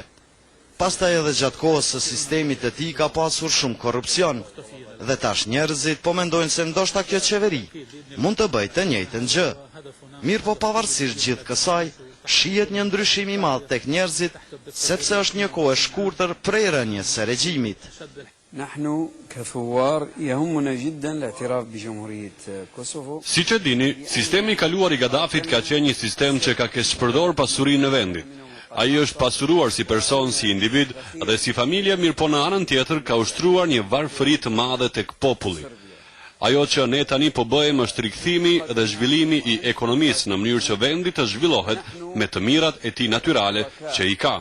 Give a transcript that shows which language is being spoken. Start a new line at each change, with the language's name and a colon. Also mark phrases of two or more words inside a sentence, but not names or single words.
Albanian: Pastaj edhe gjatë kohës së sistemit të tij ka pasur shumë korrupsion. Dhe tash njerëzit po mendojnë se ndoshta kjo qeveri mund të bëjë të njëjtën gjë. Mirë po pavarësisht gjithë kësaj, shihet një ndryshim i madh tek njerëzit, sepse është një kohë e shkurtër prej rënies së regjimit.
Arabic: نحن كثوار يهمنا جدا الاعتراف بجمهورية كوسوفو.
Albanian: Siç e dini, sistemi i kaluar i Gaddafit ka qenë një sistem që ka keshpërdor pasurinë në vendit. Ai është pasuruar si person, si individ dhe si familje, mirë po në anën tjetër ka ushtruar një varfëri të madhe tek populli. Ajo që ne tani po bëjmë është rikthimi dhe zhvillimi i ekonomisë në mënyrë që vendi të zhvillohet me të mirat e tij natyrale që i ka.